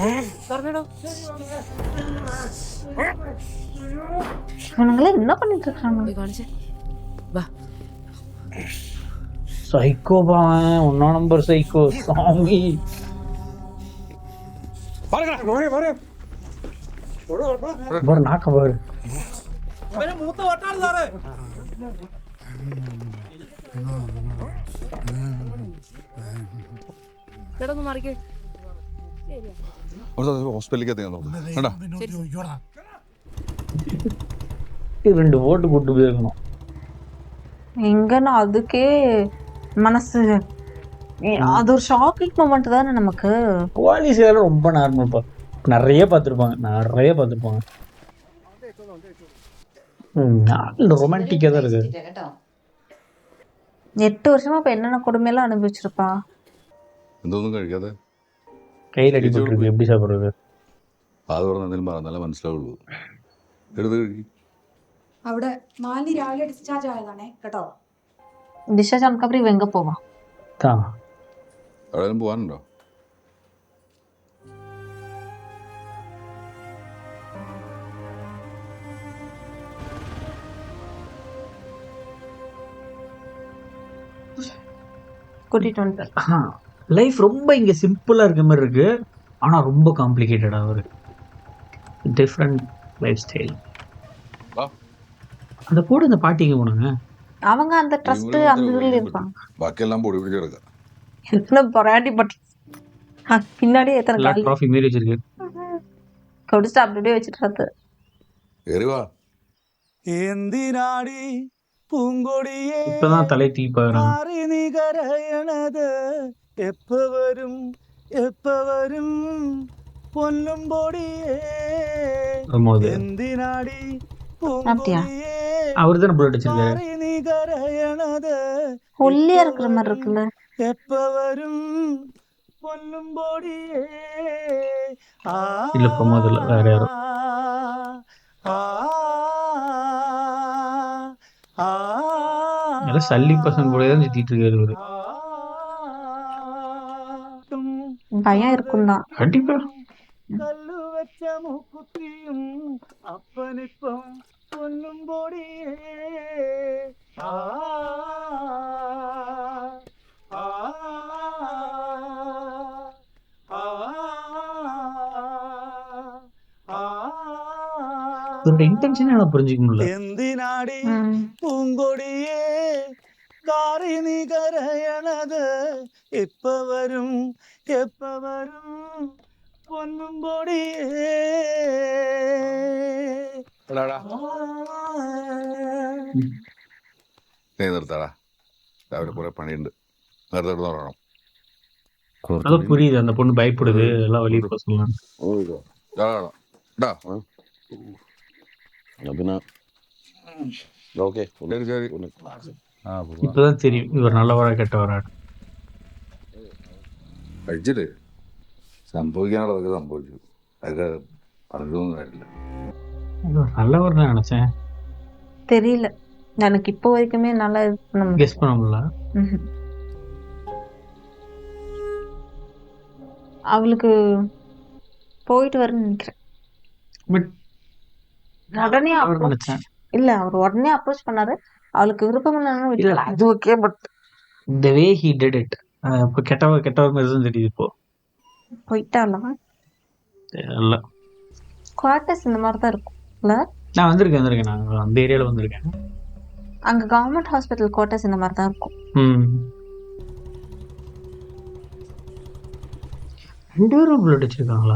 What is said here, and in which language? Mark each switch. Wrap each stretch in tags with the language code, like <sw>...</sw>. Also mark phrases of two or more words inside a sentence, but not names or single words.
<ta>இவனுங்களே என்ன பண்ணிட்டு இருக்காங்க? சைக்கோ பாவன், ஒன்னா நம்பர் சைக்கோ சாமி. பாரு நாக்க பாரு.</ta> <ml>ഹോസ്പിറ്റലിലേക്ക് എത്തിക്കാൻ നോക്കും വേണ്ട.</ml> <ta>2 ஓட்டு கூட்டு போயிருக்கணும். எங்கன்னா அதுக்கே மனசு அது ஒரு</ta> <en>shocking moment</en> <ta>தானே நமக்கு. போலீஸ் எல்லாம் ரொம்ப நார்மல்ப்பா. நிறைய பார்த்துருப்பாங்க. ரொமான்டிக்கா தான் இருக்கு. 8 வருஷமா இப்ப என்னென்ன கொடுமையெல்லாம் அனுபவிச்சிருப்பா.</ta> <ml>എന്തൊന്നും കഴിക്കാതെ</ml> <ta>கையில் அடிபட்டுருக்கு, எப்படி சாப்பிட்றது?</ta> <ml>അത് പറഞ്ഞ എന്തെങ്കിലും പറഞ്ഞാലേ മനസ്സിലാവുള്ളൂ. എടുത്ത് കഴിക്കും. അവിടെ മാലിനി രാവിലെ ഡിസ്ചാർജ് ആയതാണേ കേട്ടോ.</ml> <ta>டிஸ்சார்ஜ் ஆனதுக்கப்புறம் இவ எங்க போவா? தான்</ta> <ml>എവിടെയും പോകാനുണ്ടോ?</ml> <ta>கூட்டிட்டு வந்துட்டு லைஃப் ரொம்ப இங்கே சிம்பிளாக இருக்க மாதிரி இருக்கு, ஆனால் ரொம்ப காம்ப்ளிகேட்டடாக ஒரு</ta> <en>different life style.</en> <ta>வா. அந்த கூட இந்த பாட்டிக்கு போனாங்க, அவங்க அந்த ட்ரஸ்ட் அந்த இதுல இருப்பாங்க.</ta> <ml>ബാക്കിയെല്ലാം പൊടി പിടിച്ച് കിടക്കുക.</ml> <ta>எத்தனை பொறாட்டி பட் பின்னாடியே எத்தனை எல்லா காலி ட்ராஃபி மாரி வச்சிருக்கு. குடிச்சிட்டு அப்படியே வச்சுட்டு</ta> <ml>കയറി വാ. എന്തിനാടി പൂങ്കൊടിയെ</ml> <ta>இப்பதான் தலை தூக்கி பார்க்குறாங்க.</ta> <ml>മാറി നീ കരയണത് എപ്പ വരും പൊന്നും പൊടിയേ</ml> <ta>வரும்போது</ta> <ml>എന്തിനാടി</ml> <ta>அப்படியா?</ta> <ml>പൂങ്കൊടിയെ</ml> <ta>அவர் தானே புல்லட் வச்சிருக்காரு.</ta> <ml>മാറി നീ കരയണത്</ml> <ta>ஒல்லியா இருக்கிற மாதிரி இருக்குல்ல.</ta> <ml>എപ്പ വരും പൊന്നും പൊടിയേ</ml> <ta>இல்ல பிரமோத் இல்ல, வேற யாரோ. எல்லாம் சல்லி பசங்க கூட தான் சுத்திட்டு இருக்காரு இவரு. பயம் இருக்கும் தான். கண்டிப்பா</ta> <ml>കല്ലു വെച്ച മൂക്കുത്തിയും അപ്പനിപ്പം പൊന്നും പൊടിയേ</ml> <ta>இவரோட இன்டென்ஷன் எனக்கு புரிஞ்சுக்க முடியல.</ta> <ml>എന്തിനാടി ம். പൂങ്കൊടിയേ കാറി നീ കരയണത് എപ്പ വരും പൊന്നും പൊടിയേ നീ നിർത്താടാ, രാവിലെ കുറെ പണിയുണ്ട്. നേരത്തെ കിടന്ന് ഉറങ്ങണം.</ml> <ta>அதான் புரியுது, அந்த பொண்ணு பயப்படுது, எல்லாம் வெளியே போக சொல்லலாம்.</ta> <ml>പിന്നെ ഓക്കെ ശരി ശരി. ആ</ml> <ta>இப்பதான் தெரியும் இவர் நல்லவரா கெட்டவரா.</ta> <ml>കഴിച്ചിട്ട് സംഭവിക്കാനുള്ളതൊക്കെ സംഭവിച്ചു. അതൊക്കെ പറഞ്ഞൊന്നും കാര്യമില്ല.</ml> <ta>இவர் நல்லவர் தான் நினைச்சேன், தெரியல எனக்கு இப்போ வரைக்குமே நல்லா இது பண்ண முடியல. கெஸ் பண்ண முடியல. ம்ஹும். அவளுக்கு போயிட்டு வரேன்னு நினைக்கிறேன். பட் உடனே அவர் approach- நினைச்சேன். இல்ல அவர் உடனே அப்ரோச் பண்ணாரு. அவளுக்கு விருப்பம் இல்லைன்னு இல்ல விட்டுட்டா. அது ஓகே,</ta> <en>பட் the way he did it,</en> <ta>இப்போ கெட்டவர் மாதிரி தான் தெரியுது இப்போ. போயிட்டாலாம். இல்ல குவார்டர்ஸ் இந்த மாதிரி தான் இருக்கும் இல்ல. நான் வந்திருக்கேன், நான் அந்த ஏரியால வந்திருக்கேன். அங்க</ta> <en>government hospital quarters</en> <ta>இந்த மாதிரி தான் இருக்கும். ம் 2 பேரும் புல்லட் வச்சிருக்காங்களா?</ta>